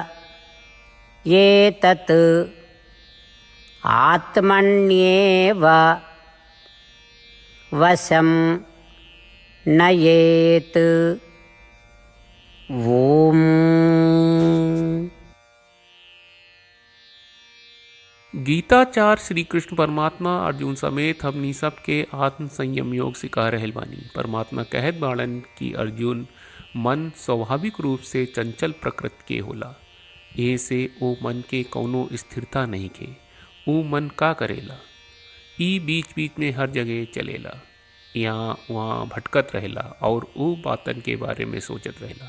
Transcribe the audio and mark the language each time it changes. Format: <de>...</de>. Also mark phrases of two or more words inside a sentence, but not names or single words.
<sa>एतत् आत्मन्येव वशं नयेत्। ओम।</sa> <bho>गीताचार श्री कृष्ण परमात्मा अर्जुन समेत हमनी सबके आत्म संयम योग सिखा रहल बानी। परमात्मा कहत बाड़न कि अर्जुन मन स्वाभाविक रूप से चंचल प्रकृति के होला। ए से ओ मन के कौनो स्थिरता नहीं के। ओ मन का करेला, ई बीच बीच में हर जगह चलेला, यहाँ वहाँ भटकत रहेला और ओ बातन के बारे में सोचत रहेला।</bho>